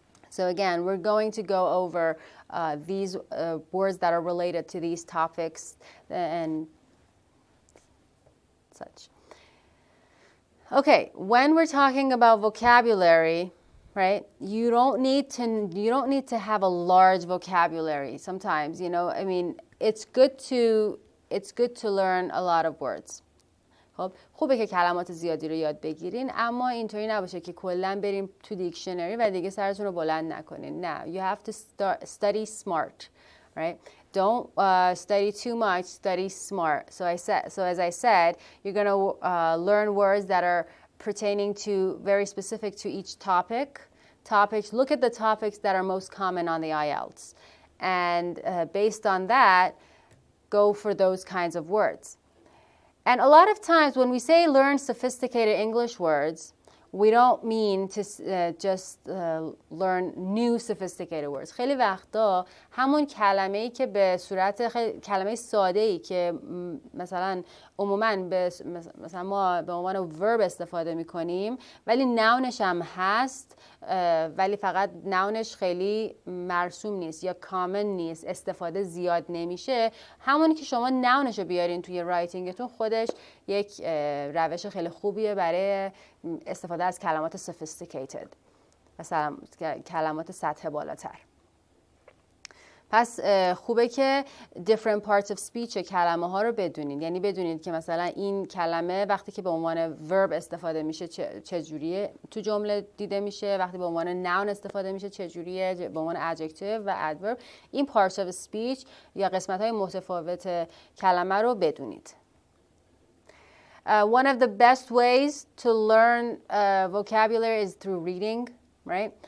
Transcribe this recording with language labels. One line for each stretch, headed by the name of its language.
English: So again, we're going to go over these words that are related to these topics and such. Okay, when we're talking about vocabulary, right? You don't need to have a large vocabulary sometimes, I mean, it's good to learn a lot of words.
Persian: خب خوبه که کلمات زیادی رو یاد بگیرین، اما اینطوری نباشه که کلا بریم تو دیکشنری و دیگه سرتون رو بلند نکنین. نه،
English: you have to study smart, right? Don't study too much, study smart. So as I said, you're going to learn words that are pertaining to very specific to each topics. Look at the topics that are most common on the IELTS, and based on that, go for those kinds of words. And a lot of times when we say learn sophisticated English words, we don't mean to just learn new sophisticated words.
Persian: خیلی وقتا همون کلمه‌ای که به صورت کلمه ساده‌ای که مثلا عموماً مثلا ما به عنوان ورب استفاده می‌کنیم ولی ناونش هم هست، ولی فقط ناونش خیلی مرسوم نیست یا کامن نیست، استفاده زیاد نمیشه، همونی که شما ناونش رو بیارین توی رایتینگتون خودش یک روش خیلی خوبیه برای استفاده از کلمات sophisticated، مثلا کلمات سطح بالاتر. پس خوبه که
English: different parts of speech
Persian: کلمه ها رو بدونید، یعنی بدونید که مثلا این کلمه وقتی که به عنوان verb استفاده میشه چجوریه تو جمله دیده میشه، وقتی به عنوان noun استفاده میشه چجوریه، به عنوان adjective و adverb. این
English: parts of speech
Persian: یا قسمت های متفاوت کلمه رو بدونید.
English: One of the best ways to learn vocabulary is through reading, right?